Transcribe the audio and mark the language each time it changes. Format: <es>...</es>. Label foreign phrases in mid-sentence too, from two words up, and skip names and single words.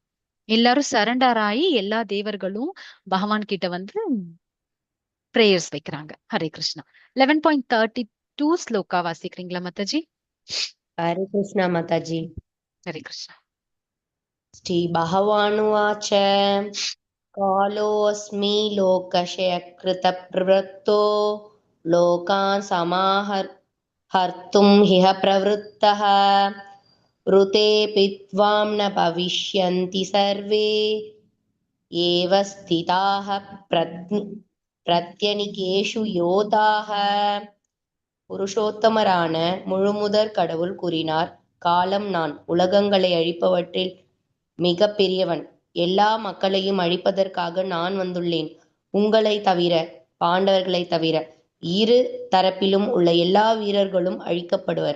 <ta>எல்லாரும் சரண்டர் ஆகி எல்லா தேவர்களும் பகவான் கிட்ட வந்து பிரேயர்ஸ் வைக்கிறாங்க. ஹரே கிருஷ்ணா. 11.32 ஸ்லோகா வாசிக்கிறீங்களா மாதாஜி? ஹரே கிருஷ்ணா மாதாஜி. ஹரே கிருஷ்ணா.</ta> <sa>श्री भगवानुवाच காலோऽस्मि लोकक्षयकृतप्रवृत्तो लोकान् समाहर्तुं ह्यः प्रवृत्तः ऋतेऽपि त्वां न भविष्यन्ति सर्वे एव स्थिताः प्रत्यनीकेषु योधाः.</sa> <ta>புருஷோத்தமரான முழுமுதற் கடவுள் கூறினார், காலம் நான், உலகங்களை அழிப்பவற்றில் மிக பெரியவன். எல்லா மக்களையும் அழிப்பதற்காக நான் வந்துள்ளேன். உங்களை தவிர, பாண்டவர்களை தவிர இரு தரப்பிலும் உள்ள எல்லா வீரர்களும் அழிக்கப்படுவர்.</ta>